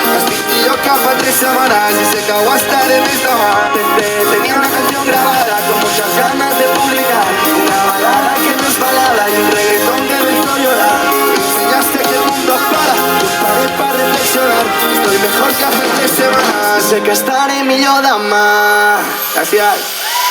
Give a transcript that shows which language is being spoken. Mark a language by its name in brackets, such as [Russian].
[Catalan] Estic millor que fa 3 setmanes i sé que ho estaré més demà. [Spanish] Tenía una canción grabada con muchas ganas de publicar, una balada que no es balada y un reggaetón que me hizo llorar. Me enseñaste que el mundo para, yo paré para reflexionar. Estoy mejor que hace 3 semanas, sé que estaré [Catalan] millor demà. Gràcies.